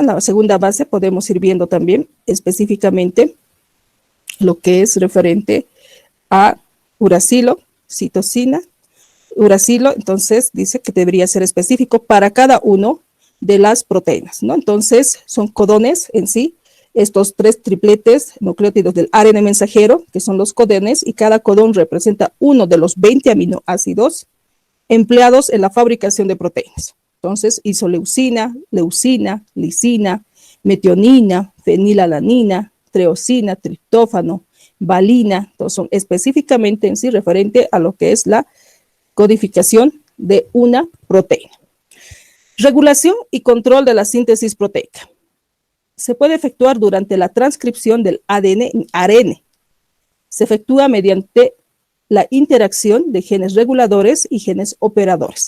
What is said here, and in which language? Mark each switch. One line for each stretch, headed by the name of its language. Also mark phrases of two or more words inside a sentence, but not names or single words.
Spanish: En la segunda base podemos ir viendo también específicamente lo que es referente a uracilo, citosina, uracilo, entonces dice que debería ser específico para cada uno de las proteínas, ¿no? Entonces son codones en sí, estos 3 tripletes nucleótidos del ARN mensajero, que son los codones, y cada codón representa uno de los 20 aminoácidos empleados en la fabricación de proteínas. Entonces, isoleucina, leucina, lisina, metionina, fenilalanina, treosina, triptófano, valina, entonces son específicamente en sí referente a lo que es la codificación de una proteína. Regulación y control de la síntesis proteica. Se puede efectuar durante la transcripción del ADN en ARN. Se efectúa mediante la interacción de genes reguladores y genes operadores.